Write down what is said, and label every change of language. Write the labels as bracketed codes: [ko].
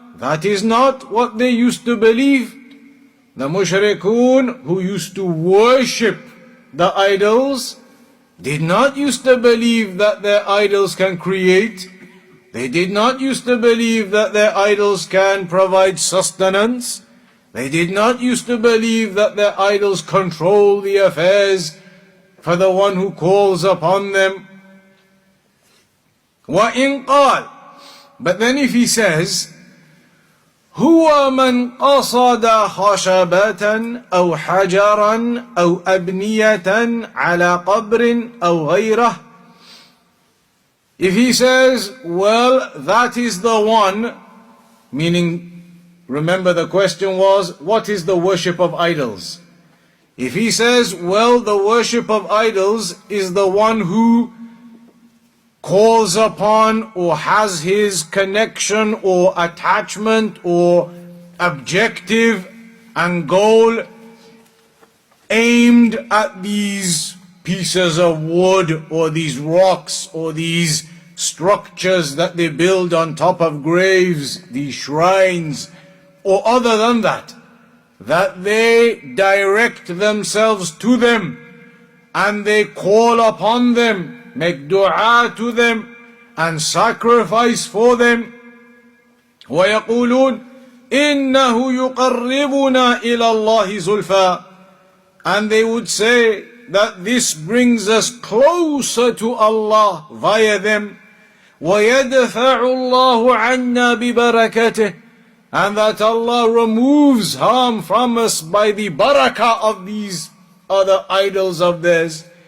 [en] That is not what they used to believe. The mushrikun who used to worship the idols did not used to believe that their idols can create. They did not used to believe that their idols can provide sustenance. They did not used to believe that their idols control the affairs for the one who calls upon them. [ar] وَإِنْ قَالَ, [en] but then if he says, [ar] هُوَ مَنْ قَصَدَ خَشَبَةً أَوْ حَجَرًا أَوْ أَبْنِيَةً عَلَى قَبْرٍ أَوْ غَيْرَهُ. [en] If he says, well, that is the one, meaning, remember the question was, what is the worship of idols? If he says, well, the worship of idols is the one who calls upon or has his connection or attachment or objective and goal aimed at these pieces of wood or these rocks or these structures that they build on top of graves, these shrines, or other than that, that they direct themselves to them and they call upon them, make dua to them and sacrifice for them. [ar] وَيَقُولُونَ إِنَّهُ يُقَرِّبُنَا إِلَى اللَّهِ زُلْفَى. [en] And they would say that this brings us closer to Allah via them. [ar] وَيَدْفَعُ اللَّهُ عَنَّا بِبَرَكَتِهِ, [en] and that Allah removes harm from us by the barakah of these other idols of theirs.